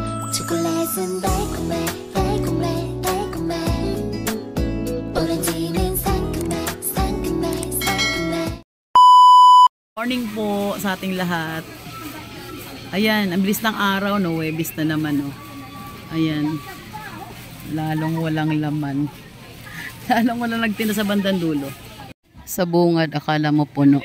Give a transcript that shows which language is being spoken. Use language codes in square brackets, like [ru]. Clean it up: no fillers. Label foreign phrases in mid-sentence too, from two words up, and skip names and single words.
[ko] 초콜릿은 달콤해 달콤해 달콤해 오렌지는 상큼해 상큼해 상큼해. [tl] Morning po sa ating lahat. Ayan, ang bilis ng araw, no? Webis na naman, no? Ayan. Lalong walang laman. Lalong walang nagtinda sa bandang dulo. Sa bungad, akala mo puno.